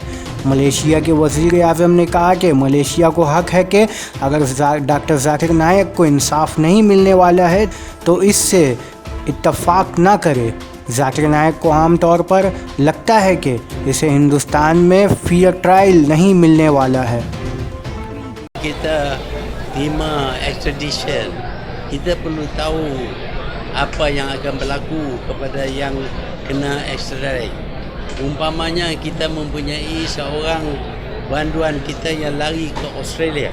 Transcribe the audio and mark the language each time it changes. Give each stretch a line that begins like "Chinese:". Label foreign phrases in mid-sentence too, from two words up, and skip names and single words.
Hindi: मलेशिया के वज़ीर आज़म ने कहा कि मलेशिया को हक़ है कि अगर डॉक्टर ज़ाकिर नायक को इंसाफ नहीं मिलने वाला है तो इससे इत्तफ़ाक़ ना करे। ज़ाकिर नायक को आम तौर पर लगता है कि इसे हिंदुस्तान में
English: fair trial
Hindi: नहीं मिलने वाला है।
Malay: Kita terima extradition, kita perlu tahu apa yang akan berlaku kepada yang kena extradite. Umpamanya kita mempunyai seorang banduan kita yang lari ke Australia.